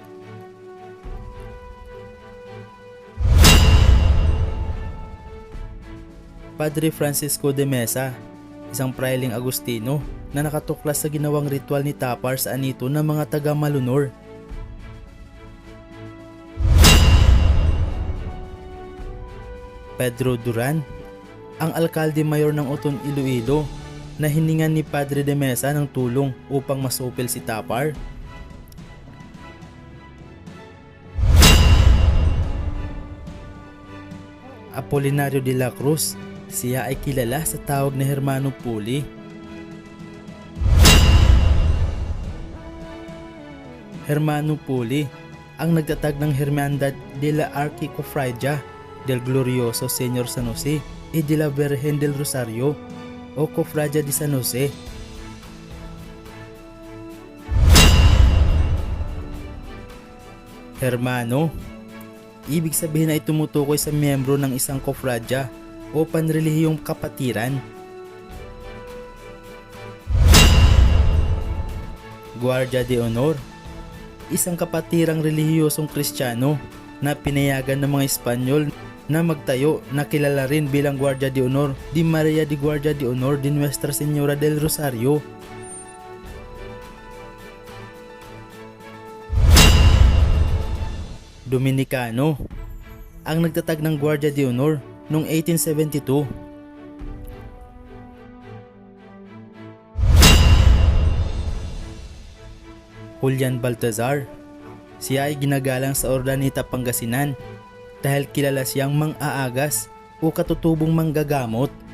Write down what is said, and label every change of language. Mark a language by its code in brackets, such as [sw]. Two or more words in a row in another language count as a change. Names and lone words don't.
[tl] Padre Francisco de Mesa, isang prailing Agustino na nakatuklas sa ginawang ritual ni Tapar sa anito ng mga taga Malunor. Pedro Duran, ang alkalde mayor ng Oton, Iloilo na hiningan ni Padre de Mesa ng tulong upang masupil si Tapar. Apolinario de la Cruz, siya ay kilala sa tawag na Hermano Puli. Hermano Puli, ang nagtatag ng Hermandad de la Arquicofradia del Glorioso Señor San Jose y de la Virgen del Rosario o Cofradia de San Jose. Hermano, ibig sabihin ay tumutukoy sa miyembro ng isang kofradya o panrelihiyong kapatiran. Guardia de Honor, isang kapatirang relihiyosong Kristiyano na pinayagan ng mga Espanyol na magtayo na kilala rin bilang Guardia de Honor de Maria de Guardia de Honor de Nuestra Señora del Rosario. Dominicano, ang nagtatag ng Guardia de Honor noong 1872. Julian Baltazar, siya ay ginagalang sa Ordaneta, Pangasinan dahil kilala siyang mang-aagas o katutubong manggagamot.